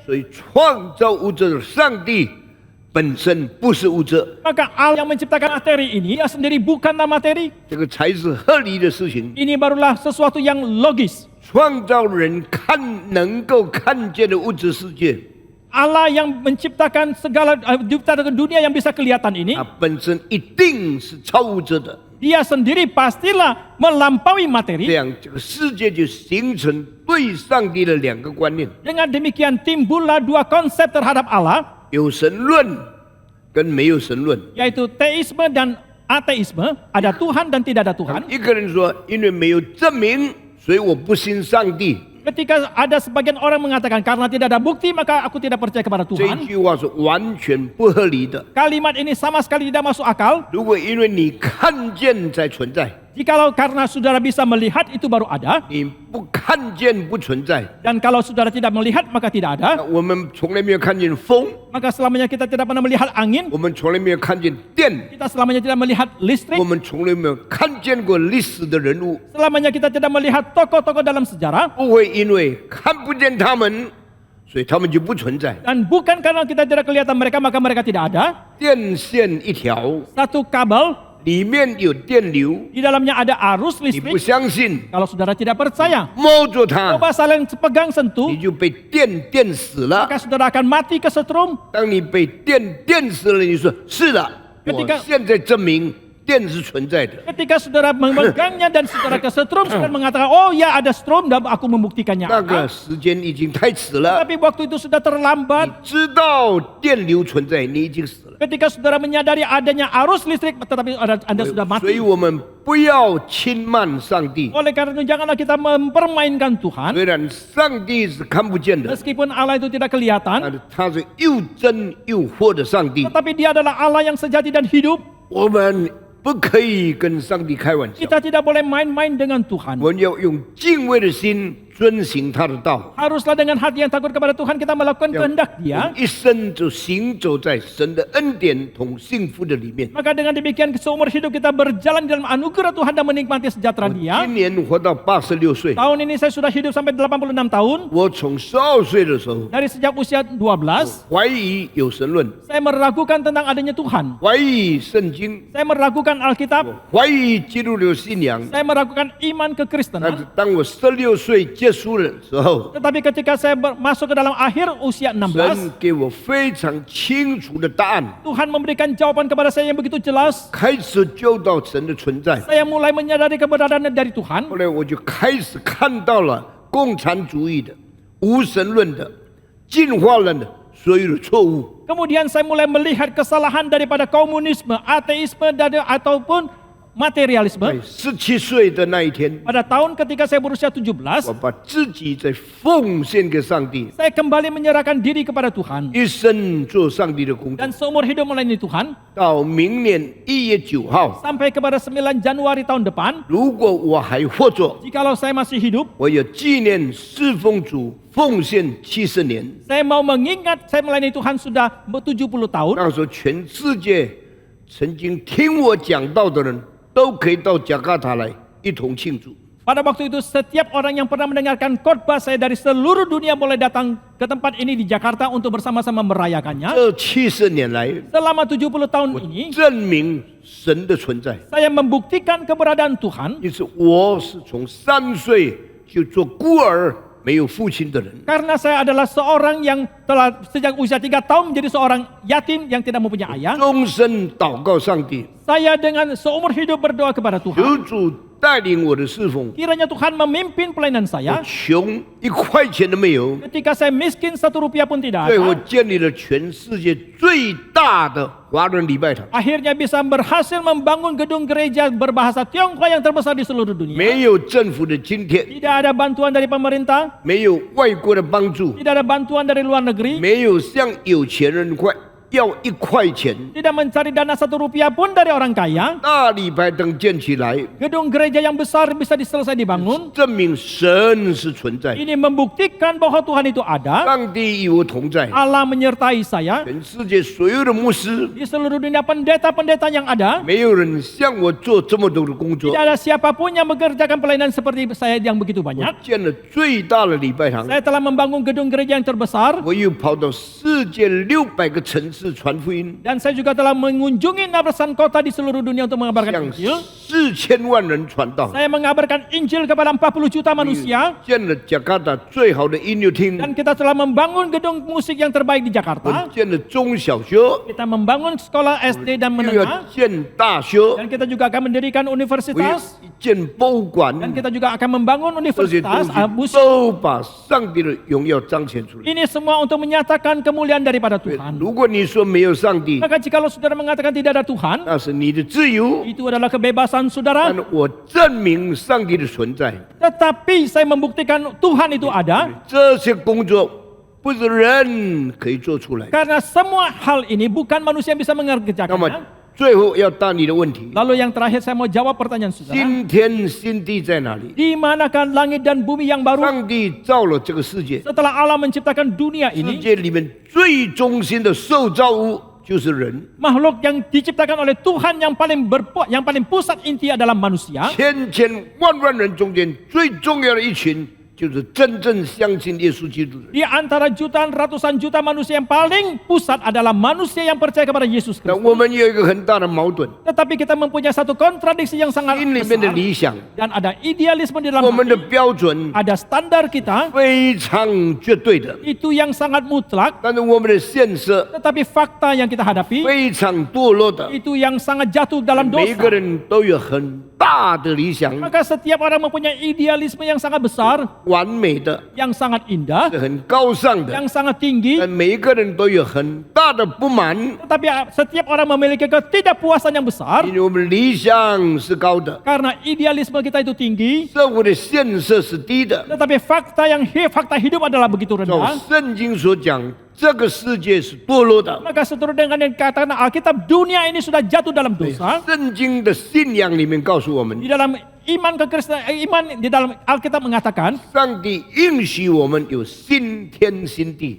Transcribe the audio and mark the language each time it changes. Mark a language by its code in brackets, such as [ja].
[zh] 所以创造物质的上帝本身不是物质， [id] Maka Allah yang menciptakan materi ini, dia sendiri bukanlah materi. [zh] 这个才是合理的事情。 [id] Ini barulah sesuatu yang logis. [zh] 创造人能够看见的物质世界， [id] Allah yang menciptakan segala menciptakan dunia yang bisa kelihatan ini, [zh] 它本身一定是超物质的， [id] dia sendiri pastilah melampaui [zh] 这 [id] materi. [zh] 样这个世界就形成对上帝的两个观念： [id] Dengan demikian timbullah dua konsep terhadap Allah, [zh] 有神论跟没有神论。 [id] yaitu teisme dan ateisme. Ada Tuhan dan tidak ada Tuhan. [zh] 一个人说，因为没有证明，所以我不信上帝。 [id] Ketika ada sebagian orang mengatakan karena tidak ada bukti maka aku tidak percaya kepada [zh] 这 [id] Tuhan. [zh] 句话是完全不合理的。 [id] Kalimat ini sama sekali tidak masuk akal. [zh] 如果因为你看见才存在， [id] Jikalau karena saudara bisa melihat itu baru ada, [zh] 你不看见不存在。 [id] dan kalau saudara tidak melihat maka tidak ada. [zh] 我们从来没有看见风， [id] Maka selamanya kita tidak pernah melihat angin, [zh] 我们从来没有看见电， [id] kita selamanya tidak melihat [zh] 我 [id] listrik, [zh] 们从来没有看见过历史的人物。 [id] selamanya kita tidak melihat tokoh-tokoh dalam sejarah. [zh] 不会因为看不见他们，所以他们就不存在。 [id] Dan bukan karena kita tidak kelihatan mereka maka mereka tidak ada. [zh] 电线一条， [id] Satu kabel, [zh] 里面有电流， [id] di dalamnya ada arus [zh] 你不 [id] listrik. [zh] 相信， [id] Kalau saudara tidak percaya, [zh] 摸着它， [id] coba saling pegang sentuh, [zh] 你就被电死了。 [id] maka saudara akan mati kesetrum. [zh] 当你被电死了，你说是的，我 [id] Ketika- [zh] 现在证明电是存在的。 [id] Ketika saudara memegangnya dan saudara kesetrum, saudara mengatakan, oh ya ada strom dan aku membuktikannya. [zh] 那个时间已经太迟了， [id] Tapi waktu itu sudah terlambat. [zh] 知道电流存在，你已经死了。 [id] Ketika saudara menyadari adanya arus listrik, tetapi Anda sudah [zh] 所以 [id] mati. [zh] 我们不要轻慢上帝。 [id] Oleh karena itu janganlah kita mempermainkan Tuhan. [zh] 虽然上帝是看不见的， [id] Meskipun Allah itu tidak kelihatan, [zh] 但是他是又真又活的上帝。 [id] tetapi dia adalah Allah yang sejati dan hidup. [zh] 我们不可以跟上帝开玩笑， [id] Kita tidak boleh main-main dengan Tuhan. [zh] 我们要用敬畏的心遵行他的道， [id] Haruslah dengan hati yang takut kepada Tuhan kita melakukan kehendak Dia. [zh] 一生就行走在神的恩典同幸福的里面。 [id] Maka dengan demikian seumur hidup kita berjalan di dalam anugerah Tuhan dan menikmati sejahtera Dia. [zh] 今年活到86岁， [id] Tahun ini saya sudah hidup sampai 86 tahun. [zh] 我从12岁的时候 [id] Dari sejak usia 12, [zh] 怀疑有神论， [id] saya meragukan tentang adanya Tuhan. [zh] 怀疑圣经， [id] Saya meragukan Alkitab. [zh] 怀疑基督的信仰。 [id] Saya meragukan iman [zh] 但 [id] kekristenan. [zh] 是当我16岁结束的时候， [id] Tetapi ketika saya masuk ke dalam akhir usia 16, [zh] 神给我非常清楚的答案， [id] Tuhan memberikan jawaban kepada saya yang begitu jelas. [zh] 开始就到神的存在。 [id] Saya mulai menyadari keberadaan dari Tuhan. [zh] 后来我就开始看到了共产主义的、无神论的、进化论的所有的错误。 [id] Kemudian saya mulai melihat kesalahan daripada komunisme, ateisme, ataupun materialisme. [zh] 在17岁的那一天， [id] Pada tahun ketika saya berusia 17, [zh] 我把自己再奉献给上帝， [id] saya kembali menyerahkan diri kepada Tuhan. [zh] 一生做上帝的工作。 [id] Dan seumur hidup melayani Tuhan. [zh] 到明年1月9号， [id] Sampai kepada 9 Januari tahun depan, [zh] 如果我还活着， [id] jikalau saya masih hidup, [zh] 我有纪念侍奉主奉献70年。 [id] saya mau mengingat saya melayani Tuhan sudah 70 tahun. [zh] 那时候，全世界曾经听我讲道的人都可以到加卡塔来一同庆祝。 [id] Pada waktu itu setiap orang yang pernah mendengarkan khotbah saya dari seluruh dunia boleh datang ke tempat ini di Jakarta untuk bersama-sama merayakannya. [zh] 这70年来， [id] Selama 70 tahun ini, [zh] 证明神的存在。 [id] saya membuktikan keberadaan Tuhan [zh] 因此，我是从3岁就做孤儿、没有父亲的人。 [id] karena saya adalah seorang yang telah sejak usia 3 tahun menjadi seorang yatim yang tidak mempunyai ayah. [zh] 终身祷告上帝， [id] Saya dengan seumur hidup berdoa kepada [zh] 求 [id] Tuhan. [zh] 主带领我的侍奉， [id] Kiranya Tuhan memimpin pelayanan [zh] 我 [id] saya. [zh] 穷1块钱都没有， [id] Ketika saya miskin 1 rupiah pun tidak [zh] 最后 [id] ada. [zh] 建立了全世界最大的华人礼拜堂， [id] Akhirnya bisa berhasil membangun gedung gereja berbahasa Tionghoa yang terbesar di seluruh dunia. [zh] 没有政府的津贴， [id] Tidak ada bantuan dari pemerintah, [zh] 没有外国的帮助， [id] tidak ada bantuan dari luar negeri, [zh] 没有像有钱人要1块钱。 [id] tidak mencari dana 1 rupiah pun dari orang kaya. [zh] 大礼拜堂建起来， [id] Gedung gereja yang besar bisa selesai dibangun. [zh] 证明神是存在， [id] Ini membuktikan bahwa Tuhan itu ada. [zh] 上帝与我同在。 [id] Allah menyertai saya. [zh] 全世界所有的牧师， [id] Di seluruh dunia pendeta-pendeta yang ada, [zh] 没有人像我做这么多的工作 [id] tidak。 ada siapapun yang mengerjakan pelayanan seperti saya yang begitu [zh] 我 [id] banyak. [zh] 建了最大的礼拜堂， [id] Saya telah membangun gedung gereja yang terbesar. [zh] 我又跑到世界600个城市传福音， [id] Dan saya juga telah mengunjungi 600 kota di seluruh dunia untuk mengabarkan [zh] 向 [id] Injil. [zh] 4000万人传道。 [id] Saya mengabarkan Injil kepada 40 juta manusia. [zh] 建了加卡达最好的音乐厅， [id] Dan kita telah membangun gedung musik yang terbaik di [zh] 我 [id] Jakarta. [zh] 建了中小学， [id] Kita membangun sekolah SD dan [zh] 又 [id] menengah. [zh] 要建大学， [id] Dan kita juga akan mendirikan [zh] 我又 [id] universitas. [zh] 建博物馆， [id] Dan kita juga akan membangun [zh] 这些东 [id] universitas [zh] 西 [id] musik. [zh] 都把上帝的荣耀彰显出来。 [id] Ini semua untuk menyatakan kemuliaan daripada Tuhan. [zh] 如果你说没有上帝， [id] Maka jikalau saudara mengatakan tidak ada Tuhan, [zh] 那是你的自由， [id] itu adalah kebebasan saudara. [zh] 但我证明上帝的存在。 [id] Tetapi saya membuktikan Tuhan itu ada. [zh] 这些工作不是人可以做出来。 [id] Karena semua hal ini bukan manusia yang bisa [zh] 那么 [id] mengerjakannya. [zh] 最后要答你的问题： [id] Lalu yang terakhir saya mau jawab pertanyaan saudara. [zh] 新天新地在哪里？ [id] Di manakah langit dan bumi yang baru? [zh] 上帝造了这个世界， [id] Setelah Allah menciptakan dunia [zh] 世 [id] ini, [zh] 界里面最中心的受造物就是人。 [id] makhluk yang diciptakan oleh Tuhan yang paling pusat inti adalah manusia. [zh] 千千万万人中间最重要的一群，就是真正相信耶稣基督的人。 [id] Di antara jutaan ratusan juta manusia yang paling pusat adalah manusia yang percaya kepada Yesus [zh] 那 [id] Kristus. [zh] 我们有一个很大的矛盾， [id] Tetapi kita mempunyai satu kontradiksi yang sangat [zh] 心里面的 [id] besar [zh] 理想， [id] dan ada idealisme di dalam [zh] 我们的 [id] hati, [zh] 标准 [id] ada standar kita [zh] 非常绝对的， [id] itu yang sangat mutlak, [zh] 但是我们的现实 [id] tetapi fakta yang kita hadapi [zh] 非常堕落的。 [id] itu yang sangat jatuh dalam [zh] 每一个 [id] dosa. [zh] 人都有很大的理想， [id] Maka setiap orang mempunyai idealisme yang sangat besar, [zh] 完美的， [id] yang sangat indah, [zh] 是很高尚的， [id] yang sangat tinggi, [zh] 但每一个人都有很大的不满， [id] tetapi setiap orang memiliki ketidakpuasan yang besar [zh] 因为我们理想是高的， [id] karena idealisme kita itu tinggi, [zh] 社会的现实是低的。 [id] tetapi fakta hidup adalah begitu [zh] 照 [id] rendah. [zh] 圣经所讲，这个世界是堕落的。 [id] Maka seturut dengan yang dikatakan Alkitab, dunia ini sudah jatuh dalam dosa. [zh] 圣经的信仰里面告诉我们 [id] Di，dalam iman di dalam Alkitab mengatakan [zh] 上帝应许我们有新天新地。